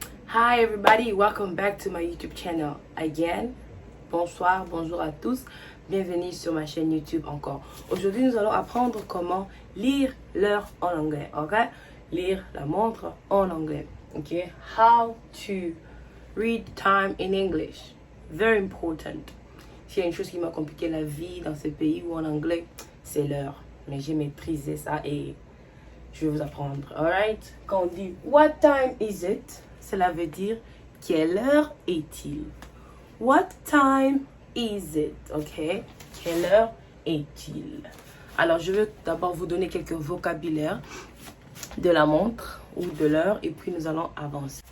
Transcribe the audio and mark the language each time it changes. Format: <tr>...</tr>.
<en>Hi everybody, welcome back to my YouTube channel again.</en> <fr>Bonsoir, bonjour à tous. Bienvenue sur ma chaîne YouTube encore. Aujourd'hui, nous allons apprendre comment lire l'heure en anglais. Ok? Lire la montre en anglais. Ok?</fr> <en>How to read time in English. Very important.</en> <fr>S'il y a une chose qui m'a compliqué la vie dans ce pays ou en anglais, c'est l'heure. Mais j'ai maîtrisé ça et je vais vous apprendre.</fr> <en>Alright?</en> <fr>Quand on dit</fr> <en>what time is it?</en> <fr>Cela veut dire quelle heure est-il?</fr> <en>What time is it?</en> <fr>Ok? Quelle heure est-il? Alors, je vais d'abord vous donner quelques vocabulaires de la montre ou de l'heure et puis nous allons avancer.</fr>